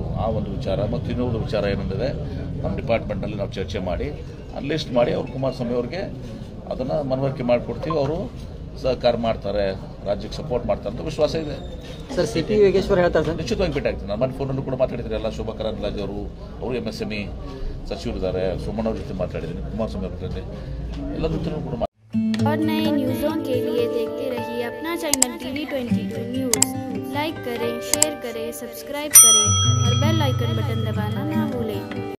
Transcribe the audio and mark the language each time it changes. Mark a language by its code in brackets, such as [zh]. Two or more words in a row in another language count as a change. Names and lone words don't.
[kn] ಆ ಒಂದು ವಿಚಾರ ಮತ್ತು ಇನ್ನೊಂದು ವಿಚಾರ ಏನಿದೆ, ನಮ್ಮ ಡಿಪಾರ್ಟ್ಮೆಂಟ್ನಲ್ಲಿ ನಾವು ಚರ್ಚೆ ಮಾಡಿ ಲಿಸ್ಟ್ ಮಾಡಿ ಅವ್ರು ಕುಮಾರಸ್ವಾಮಿ ಅವ್ರಿಗೆ ಅದನ್ನು ಮನವರಿಕೆ ಮಾಡಿಕೊಡ್ತೀವಿ. ಅವರು ಸಹಕಾರ ಮಾಡ್ತಾರೆ, ರಾಜ್ಯಕ್ಕೆ ಸಪೋರ್ಟ್ ಮಾಡ್ತಾರೆ ಅಂತ ವಿಶ್ವಾಸ ಇದೆ ಸರ್. CP ಯೋಗೇಶ್ವರ್ ಹೇಳ್ತಾರೆ ಸರ್. ನಿಶ್ಚಿತವಾಗಿ ಭೇಟಿ ಆಗ್ತೀನಿ. ನಾನು ಫೋನಲ್ಲೂ ಕೂಡ ಮಾತಾಡಿದ್ದೀನಿ. ಎಲ್ಲ ಶೋಭಾ ಕರಂದ್ಲಾಜೆ ಅವರು MSME ಸಚಿವರಿದ್ದಾರೆ, ಸೋಮಣ್ಣ ಅವ್ರ ಜೊತೆ ಮಾತಾಡಿದ್ದೀನಿ, ಕುಮಾರಸ್ವಾಮಿ ಅವ್ರ ಜೊತೆ ಎಲ್ಲ ಜೊತೆ ಕೂಡ. [hi] और नए न्यूज़ों के लिए देखते रहिए अपना चैनल TV22 न्यूज़। लाइक करें, शेयर करें, सब्सक्राइब करें और [en] bell icon button [hi] दबाना ना भूलें।